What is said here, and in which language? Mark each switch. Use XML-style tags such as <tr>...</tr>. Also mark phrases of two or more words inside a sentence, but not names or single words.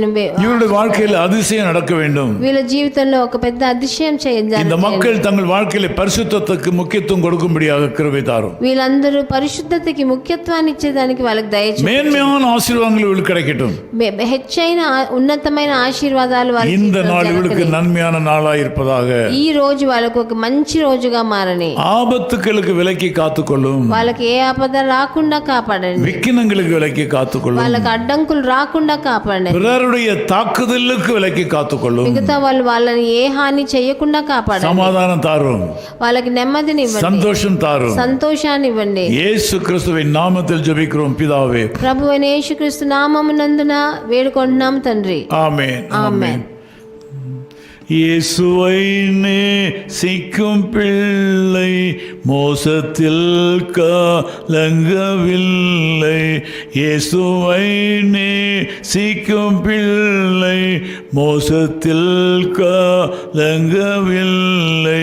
<ta>இவருடைய வாழ்க்கையில் அதிசயம் நடக்க வேண்டும்.</ta> <te>వీళ్ళ జీవితంలో ఒక పెద్ద అతిశయం చేయాలి.</te> <ta>இந்த மக்கள் தங்கள் வாழ்க்கையில் பரிசுத்தத்துக்கு முக்கியத்துவம் கொடுக்கும்படியாக கிருபை தாரும்.</ta> <te>వీళ్ళందరూ పరిశుద్ధతకి ముఖ్యత్వాన్ని ఇచ్చేదానికి వాళ్ళకి దయచేయండి.</te> <ta>மேன்மையான ஆசீர்வாதங்கள் இவர்களுக்கு கிடைக்கட்டும்.</ta> <te>హెచ్చైన ఉన్నతమైన ఆశీర్వాదాలు</te> <ta>இந்த நாள் இவளுக்கு நன்மையான நாளாய் இருப்பதாக.</ta> <te>ఈ రోజు వాళ్ళకు ఒక మంచి రోజుగా మారని.</te> <ta>ஆபத்துகளுக்கு விலக்கி காத்துக்கொள்ளும்.</ta> <te>వాళ్ళకి ఏ ఆపద రాకుండా కాపాడండి.</te> <ta>விக்கினங்களுக்கு விலக்கி காத்துக்கொள்ளும்.</ta> <te>వాళ్ళకి అడ్డంకులు రాకుండా కాపాడండి.</te> <ta>பிறருடைய தாக்குதலுக்கு விலக்கி காத்துக்கொள்ளும்.</ta> <te>మిగతా వాళ్ళని ఏ హాని చేయకుండా కాపాడండి.</te> <ta>சமாதானம் தாரும்.</ta> <te>వాళ్ళకి నెమ్మదిని ఇవ్వండి.</te> <ta>சந்தோஷம் தாரும்.</ta> <te>సంతోషాన్ని ఇవ్వండి.</te> <ta>இயேசு கிறிஸ்துவின் நாமத்தில் ஜெபிக்கிறோம் பிதாவே.</ta> <te>ప్రభువైన యేసుక్రీస్తు నామమునందున వేడుకుంటున్నాం తండ్రి.</te> <ta>ஆமென்.</ta> <te>ఆమేన్.</te> <ta>இயேசுவை நேசிக்கும் பிள்ளை மோசத்தில் கலங்கவில்லை. இயேசுவை நேசிக்கும் பிள்ளை மோசத்தில் கலங்கவில்லை.</ta>